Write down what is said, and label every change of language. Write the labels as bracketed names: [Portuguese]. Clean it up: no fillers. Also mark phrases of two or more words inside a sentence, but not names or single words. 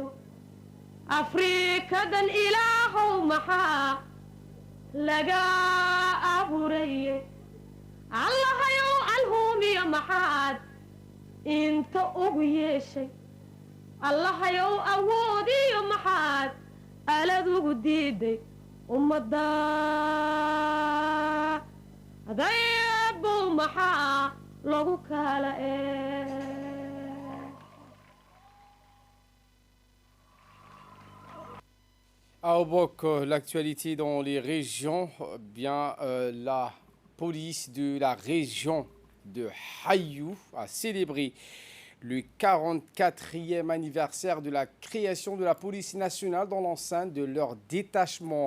[Somali] afriikadan ilaahow maxaa laga abuuraye allahayow alhuumiya maxaad inta ugu yeeshay allahayow awoodiyo maxaad alad ugu diiday ummadda adaybow maxaa lagu kala [French] À Obok, l'actualité dans les régions, bien la police de la région de Hayou a célébré le 44e anniversaire de la création de la police nationale dans l'enceinte de leur détachement.